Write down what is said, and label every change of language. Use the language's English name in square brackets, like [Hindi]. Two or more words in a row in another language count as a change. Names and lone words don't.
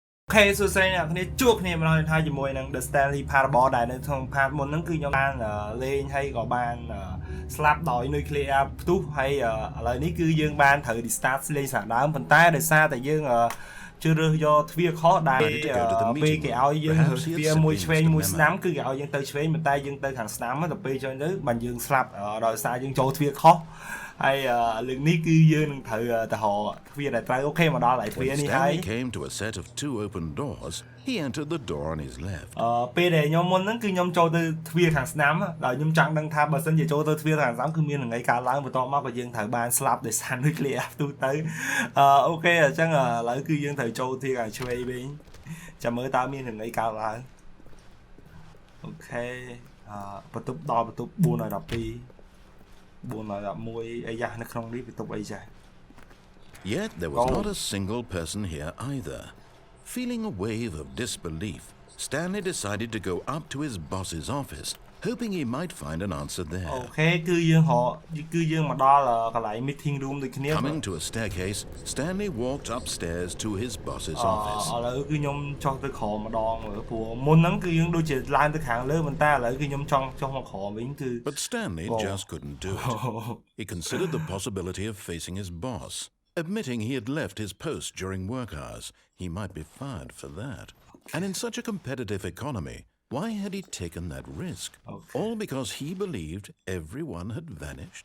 [Khmer] Okay សួស្តីអ្នកគ្នាជួបគ្នាម្ដងទៀតហើយជាមួយនឹង The Stanley Parable ដែលនៅក្នុង part មុនហ្នឹងគឺខ្ញុំបានលេងហើយក៏បានស្លាប់ដោយ nuclear ផ្ទុះហើយឥឡូវនេះគឺយើងបានត្រូវ restart លេងសារដើមប៉ុន្តែដោយសារតែយើងជឿរើសយកទ្វារខុសដែលពេលគេឲ្យយើងរើសទ្វារមួយឆ្វេងមួយស្ដាំគឺគេឲ្យយើងទៅឆ្វេងប៉ុន្តែយើងទៅខាងស្ដាំទៅពេលចុះទៅបានយើងស្លាប់ដោយសារយើងចូលទ្វារខុសហើយលើកនេះគឺយើងនឹងត្រូវទៅរកទ្វារដែលត្រូវអូខេមកដល់ហើយទ្វារនេះហើយ [English] came to a set of two open doors he entered the door on his left [Khmer] ពេលដែលខ្ញុំមុនហ្នឹងគឺខ្ញុំចូលទៅទ្វារខាងស្ដាំដល់ខ្ញុំចង់ដឹងថាបើសិនជាចូលទៅទ្វារខាងស្ដាំគឺមានថ្ងៃកើតឡើងបន្ទាប់មកក៏យើងត្រូវបានស្លាប់ដោយសារ nuclear ផ្ទុះទៅអូខេអញ្ចឹងឥឡូវគឺយើងត្រូវចូលទ្វារខាងឆ្វេងវិញចាំមើលតើមានថ្ងៃកើតឡើងអូខេបន្ទប់ដល់បន្ទប់412 411អីយ៉ានៅក្នុងនេះបន្ទប់អីចា [English] Yet there was not a single person here either. Feeling a wave of disbelief, Stanley decided to go up to his boss's office, hoping he might find an answer there. [Khmer] Okay គឺយើងមកដល់កន្លែង [English] meeting room [Khmer] ដូចគ្នា [English] Coming to a staircase, Stanley walked upstairs to his boss's office. [Khmer] ឥឡូវគឺខ្ញុំចុះទៅក្រោមម្ដងព្រោះមុនហ្នឹងគឺយើងដូចជាឡើងទៅខាងលើប៉ុន្តែឥឡូវគឺខ្ញុំចង់ចុះមកក្រោមវិញគឺ [English] But Stanley just couldn't do it. He considered the possibility of facing his boss. Admitting he had left his post during work hours, he might be fired for that. And in such a competitive economy, why had he taken that risk? All because he believed everyone had vanished?